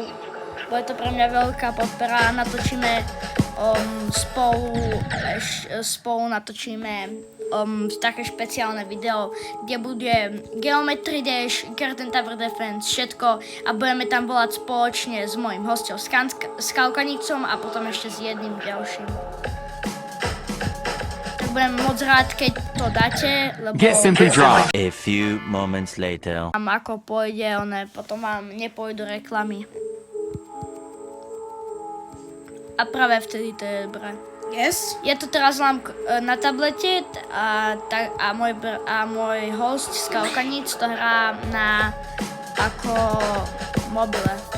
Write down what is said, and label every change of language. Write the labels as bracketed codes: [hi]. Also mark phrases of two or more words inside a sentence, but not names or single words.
[sk] Bude to pre mňa veľká podpora. Natočíme spolu natočíme také špeciálne video, kde bude Geometry Dash, Garden Tower Defense, všetko a budeme tam volať spoločne s mojím hostom Skalkanicom a potom ešte s jedným ďalším. Tak budem moc rád, keď to dáte, lebo [en] A few moments later. [sk] tam ako pôjde, potom vám nepôjdu reklamy. a práve vtedy to je dobré. Yes. Ja to teraz mám na tablete a môj host z Kaukaníc to hrá na ako mobile.